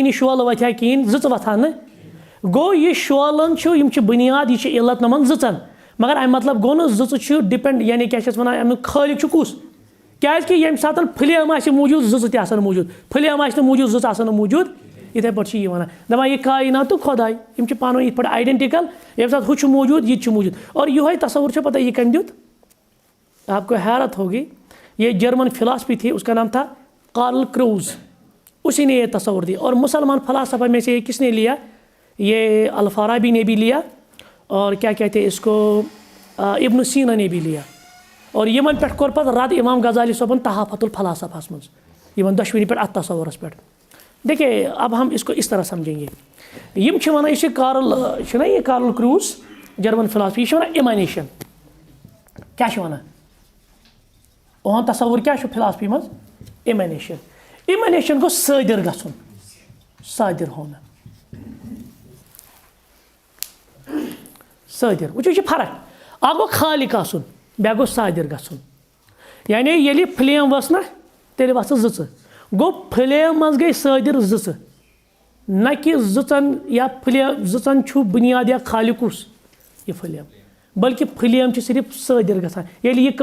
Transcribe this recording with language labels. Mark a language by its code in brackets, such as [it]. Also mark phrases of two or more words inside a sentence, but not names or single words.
[ks] یہِ شولہٕ وۄتھِ ہا کِہیٖنۍ زٕژٕ وۄتھان نہٕ گوٚو یہِ شولن چھُ یِم چھِ بُنیاد یہِ چھِ علت نَمن زٕژن مگر اَمہِ مطلب گوٚو نہٕ زٕژٕ چھُ ڈِپٮ۪نٛڈ یعنی کیٛاہ چھِ اَتھ وَنان اَمیُک خٲلق چھُ کُس کیٛازِکہِ ییٚمہِ ساتہٕ فلیم آسہِ موٗجوٗد زٕژٕ تہِ آسان موٗجوٗد فلیم آسہِ نہٕ موٗجوٗد زٕژٕ آسان نہٕ موٗجوٗد یِتھَے پٲٹھۍ چھِ یہِ وَنان دَپان یہِ کاینات تہٕ خۄداے یِم چھِ پانہٕ ؤنۍ یِتھ پٲٹھۍ آیڈٮ۪نٹِکل ییٚمہِ ساتہٕ ہُہ چھُ موٗجوٗد یہِ تہِ چھُ موٗجوٗد [ur] اور [ks] یِہوے تصوُر چھُ پتہ یہِ کٔمۍ دیُت [ur] آپ کو حیرت ہوگی یہ جرمن فلاسفی تھی اس کا نام تھا کارل کروز اسی نے یہ تصور دیا اور مسلمان فلاسفہ میں سے کس نے لیا یہ الفارابی نے بھی لیا اور کیا کہتے ہیں اس کو ابن سینا نے بھی لیا [ks] اور یمن پہ کور پتہ رد امام غزالی صٲبن تحافت الفلاسفہس مز یمن دشوینی پہ ات تصورس پہ [ur] دیکھیے اب ہم اس کو اس طرح سمجھیں گے [ks] یم چھ ونان یہ کارل چھنا یہ کارل کروز جرمن فلاسفی یہ ونان ایمانیشن کیا چھ ونان اون تصور کیا فلاسفی مز ایمانیشن گو صادر گژھُن [ur] صادر ہونا [ks] صادر وچھو یہ فرق اکھ گو خالق آسُن بیٛاکھ گو صادر گژھُن یعنی ییٚلہِ فلیم ؤژھ نہ تیٚلہِ وَسہٕ زٕژٕ گوٚو فلیم منٛز گٔے صادر زٕژٕ نہ کہِ زٕژن یا فلیم زٕژن چھُ بُنیاد یا خالق کُس یہِ فلیم بلکہ فلیم چھِ صرف صادر گژھان ییٚلہِ یہِ